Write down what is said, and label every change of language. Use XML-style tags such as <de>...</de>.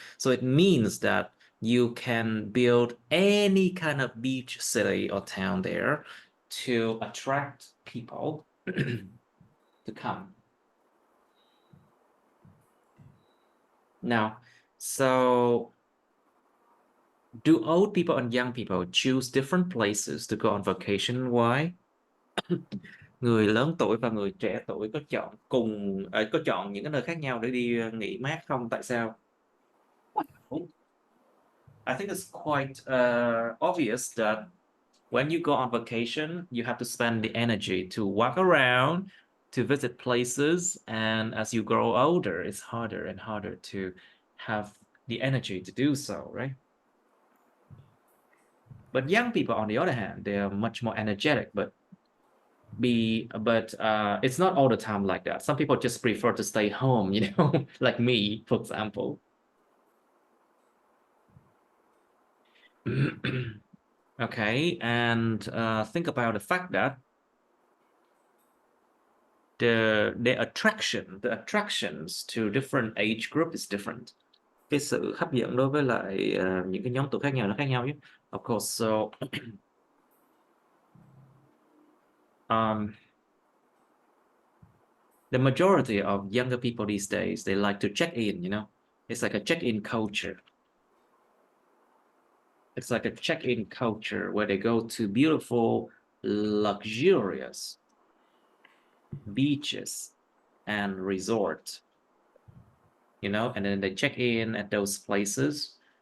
<en>So it means that you can build any kind of beach city or town there to attract people to come. Now, so do old people and young people choose different places to go on vacation? Why?</en> <vi>Người lớn tuổi và người trẻ tuổi có chọn những cái nơi khác nhau để đi nghỉ mát không? Tại sao?</vi> <en>I think it's quite obvious that when you go on vacation, you have to spend the energy to walk around, to visit places, and as you grow older, it's harder and harder to have the energy to do so, right? But young people, on the other hand, they are much more energetic, but it's not all the time like that. Some people just prefer to stay home, like me, for example. Okay, and think about the fact that the attractions to different age group is different.</en> <vi>Cái sự hấp dẫn đối với lại những cái nhóm tuổi khác nhau nó khác nhau chứ.</vi> <en>Of course, so the majority of younger people these days, they like to check in, It's like a check-in culture. It's like a check-in culture where they go to beautiful, luxurious beaches and resort, and then they check in at those places.</en>